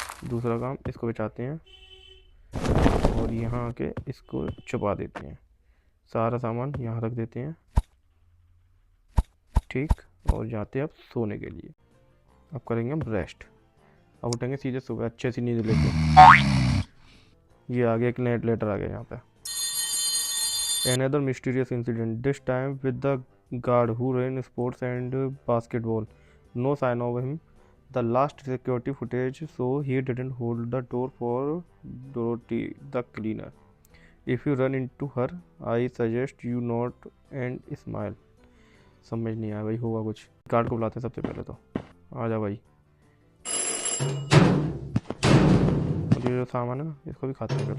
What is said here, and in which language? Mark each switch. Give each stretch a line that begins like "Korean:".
Hindi: दूसरा काम, इसको बचाते हैं और यहाँ आके इसको छुपा देते हैं। सारा सामान यहाँ रख देते हैं। ठीक। और जाते हैं अब सोने के लिए। अब करेंगे हम रेस्ट। अब उठेंगे सीधे सुबह अच्छे से नींद लेके। ये आ गया, एक नेट लेटर आ गया यहाँ पे।
English: Another mysterious incident, this time with the guard who ran sports and basketball. No sign of him. The last security footage so he didn't hold the door for Dorothy the cleaner. If you run into her, I suggest you nod and smile.
Hindi: समझ नहीं आया भाई, होगा कुछ। Guard को बुलाते हैं सबसे पहले तो। आ जा भाई। और ये जो सामान है ना, इसको भी खाते हैं पहले।